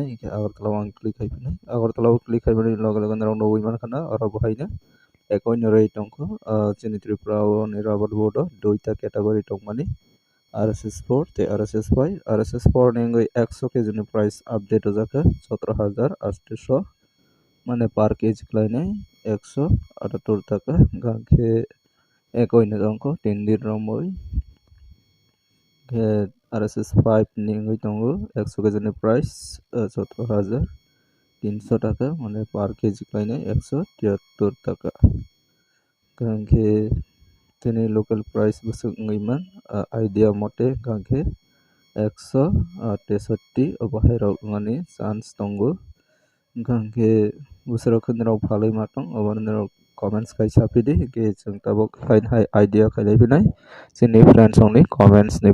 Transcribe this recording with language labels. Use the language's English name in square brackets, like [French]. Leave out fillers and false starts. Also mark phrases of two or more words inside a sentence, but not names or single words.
[Kok Borok] hingke Agartala ang click haiphinai Agartala o click haibani loge loge narok nugui mankha aro bahaino ekoi ni rei tongkho chini tripura o ni [English] rubber board [Kok Borok] o duita category tongmani RSS4 te RSS5 RSS4 ni ngoi 100 kg ni [English] price update [Kok Borok] hojaka 17800 মানে [English] per kg [Kok Borok] klainai 178 টাকা gangke ekoi ni tongkho 3 din romoi RSS5 ni ngoi tongo 100 kg ni price 17300 টাকা মানে [English] per kg [Kok Borok] klainai 173 টাকা gangke tini [English] local price [Kok Borok] busuk ngaiman idea mote gangke 163 bahai rok ngani chance tongo gangke busoro khonrok phalui matong oborok comments kai sapidi ke jeng tabok hain hai idea khailai binai chini friends ongni comments ni